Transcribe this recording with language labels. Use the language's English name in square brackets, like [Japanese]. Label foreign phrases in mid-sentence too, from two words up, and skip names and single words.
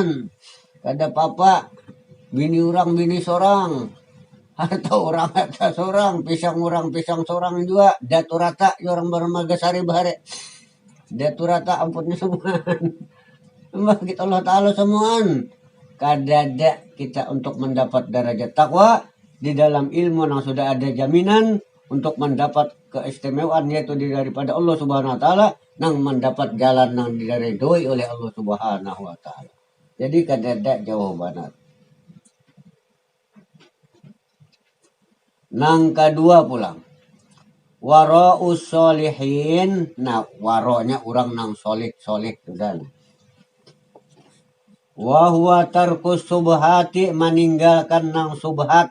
[Banjar] Kada apa-apa, bini orang bini sorang, harta orang harta sorang, pisang orang pisang sorang juga, datu rata orang bermagasari bahare. Datu rata ampunnya semuaan. Imba kita Allah Ta'ala semuaan. Kadada kita untuk mendapat derajat takwa di dalam ilmu yang sudah ada jaminan untuk mendapat keistimewaan yaitu daripada [Arabic] الله سبحانه وتعالى [Banjar] nang mendapat jalan yang diridhoi oleh [Arabic] الله سبحانه وتعالى. [Banjar] Jadi kadada jauh banget. Nang kedua pulang. [Arabic] ورع الصالحين. [Banjar] Nah, waronya orang nang solik-solik sudah. [Arabic] وهو ترك الشبهة, [Banjar] meninggalkan nang subhat.